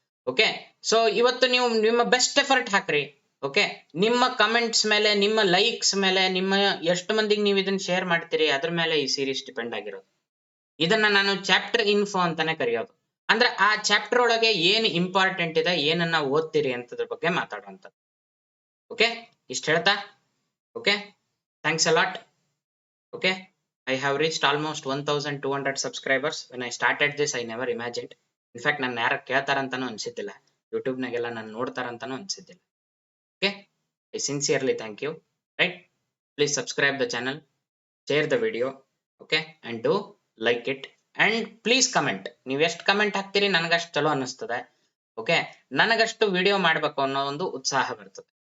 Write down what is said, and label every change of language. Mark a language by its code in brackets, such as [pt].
[kn] Okay, so ಇವತ್ತು ನೀವು ನಿಮ್ಮ ಬೆಸ್ಟ್ ಎಫರ್ಟ್ ಹಾಕ್ರಿ. ಓಕೆ, ನಿಮ್ಮ ಕಮೆಂಟ್ಸ್ ಮೇಲೆ, ನಿಮ್ಮ ಲೈಕ್ಸ್ ಮೇಲೆ, ನಿಮ್ಮ ಎಷ್ಟು ಮಂದಿಗೆ ನೀವು ಇದನ್ನ ಶೇರ್ ಮಾಡ್ತೀರಿ ಅದ್ರ ಮೇಲೆ ಈ ಸೀರೀಸ್ ಡಿಪೆಂಡ್ ಆಗಿರೋದು. ಇದನ್ನ ನಾನು ಚಾಪ್ಟರ್ ಇನ್ಫೋ ಅಂತಾನೆ ಕರೆಯೋದು. ಅಂದ್ರೆ ಆ ಚಾಪ್ಟರ್ ಒಳಗೆ ಏನ್ ಇಂಪಾರ್ಟೆಂಟ್ ಇದೆ, ಏನನ್ನ ಓದ್ತೀರಿ ಅಂತದ್ರ ಬಗ್ಗೆ ಮಾತಾಡುವಂತ. ಓಕೆ, ಇಷ್ಟ ಹೇಳ್ತಾ okay, [en] Thanks a lot. Okay, I have reached almost 1200 subscribers. When I started this, I never imagined. [kn] In fact ನನ್ನ ಯಾರು ಕೇಳ್ತಾರಂತಾನು ಅನ್ಸಿದ್ದಿಲ್ಲ, ಯೂಟ್ಯೂಬ್ನಾಗೆಲ್ಲ ನಾನು ನೋಡ್ತಾರಂತಾನು ಅನ್ಸಿದ್ದಿಲ್ಲ. [en] Okay, I sincerely thank you. Right, please subscribe the channel, share the video, okay, and do like it, and please comment. [kn] ನೀವು ಎಷ್ಟು comment ಹಾಕ್ತೀರಿ ನನಗಷ್ಟು ಚಲೋ ಅನ್ನಿಸ್ತದೆ. Okay, ನನಗಷ್ಟು video ಮಾಡ್ಬೇಕು ಅನ್ನೋ ಒಂದು ಉತ್ಸಾಹ ಬರ್ತದೆ.